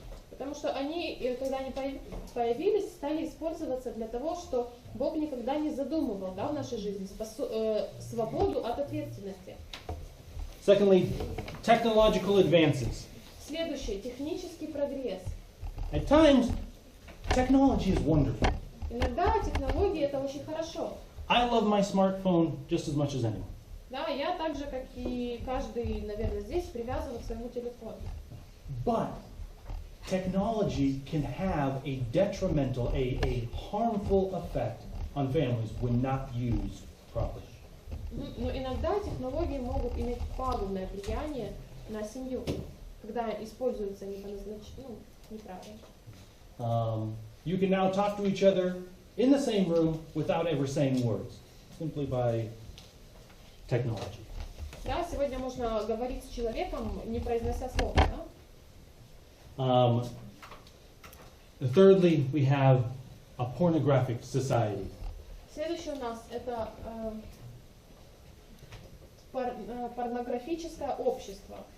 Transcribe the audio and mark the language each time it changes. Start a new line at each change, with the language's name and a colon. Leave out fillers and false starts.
Russian: Потому что они, когда они появились, стали использоваться для того, что Бог никогда не задумывал, да, в нашей жизни, свободу от ответственности.
English: Secondly, technological advances.
Russian: Следующее, технический прогресс.
English: At times, technology is wonderful.
Russian: Иногда технологии это очень хорошо.
English: I love my smartphone just as much as anyone.
Russian: Да, я так же, как и каждый, наверное, здесь, привязана к своему телефону.
English: But technology can have a detrimental, a harmful effect on families when not used properly.
Russian: Но иногда технологии могут иметь пагубное влияние на семью, когда используются не по назначению, неправильно.
English: You can now talk to each other in the same room without ever saying words, simply by technology.
Russian: Да, сегодня можно говорить с человеком, не произнося слов, да?
English: Thirdly, we have a pornographic society.
Russian: Следующее у нас это порнографическое общество.